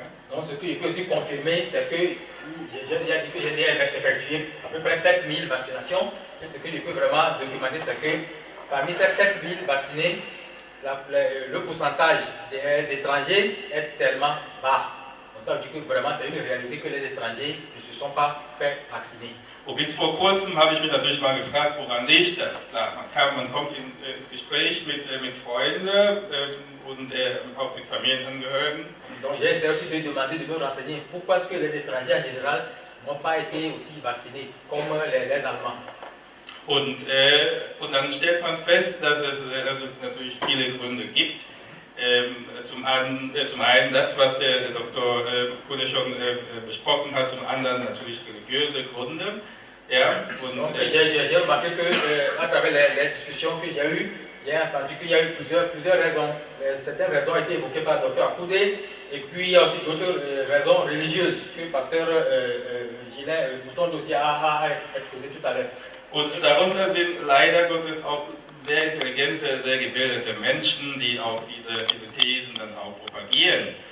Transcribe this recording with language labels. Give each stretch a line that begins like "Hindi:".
French: Donc, ce que je peux aussi confirmer, c'est que j'ai déjà dit que j'ai déjà effectué à peu près 7000 vaccinations. Et ce que je peux vraiment documenter, c'est que parmi ces 7000 vaccinés, le pourcentage des étrangers est tellement bas. Donc, ça veut dire que vraiment, c'est une réalité que les étrangers ne se sont pas fait vacciner.
German: Und bis vor kurzem habe ich mich natürlich mal gefragt, woran liegt das? Klar, man kommt ins Gespräch mit Freunden und auch mit Familienangehörigen.
French: Donc j'ai essayé aussi de demander, de me renseigner pourquoi est-ce que les étrangers en général n'ont pas été aussi vaccinés comme les Allemands.
German: Und dann stellt man fest, dass es natürlich viele Gründe gibt. Zum einen das, was der Dr. Kuhle schon besprochen hat, zum anderen natürlich religiöse Gründe. Ja,
French: j'ai remarqué qu'à travers les discussions que j'ai eues, j'ai entendu qu'il y a eu plusieurs raisons. Certaines raisons ont été évoquées par le Dr. Akoude, et puis il y a aussi d'autres raisons religieuses que le pasteur Gilles Bouton aussi a exposé tout à l'heure.
German: Und darunter sind leider Gottes auch sehr intelligente, sehr gebildete Menschen, die auch diese Thesen dann auch propagieren.